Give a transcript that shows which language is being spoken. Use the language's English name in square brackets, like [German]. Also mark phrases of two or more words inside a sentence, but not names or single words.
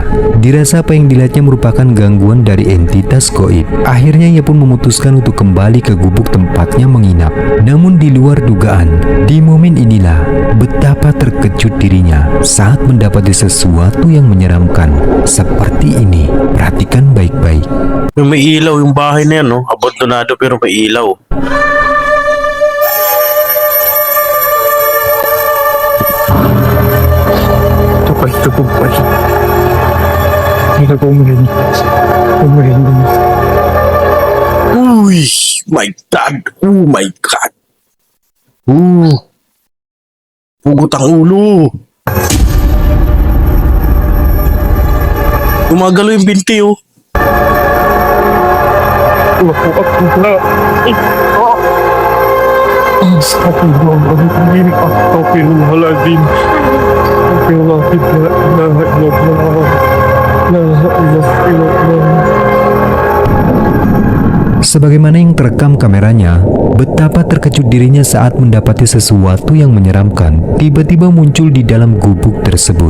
[Indonesian] Dirasa apa yang dilihatnya merupakan gangguan dari entitas gaib. Akhirnya ia pun memutuskan untuk kembali ke gubuk tempatnya menginap. Namun di luar dugaan, di momen inilah betapa terkejut dirinya saat mendapati sesuatu yang menyeramkan seperti ini. perhatikan baik-baik. [Filipino] May ilaw yung bahay na yan, no? Abandonado pero may ilaw. [Indonesian] Cepat cukup aja. [Filipino] Kita kumain. Uy, [English] my God. Oh my God. [Filipino] Pugot ang ulo. Gumagalo yung binti, oh. [Arabic] Astagfirullahaladzim. Astagfirullahaladzim. [Indonesian] Sebagaimana yang terekam kameranya, betapa terkejut dirinya saat mendapati sesuatu yang menyeramkan tiba-tiba muncul di dalam gubuk tersebut.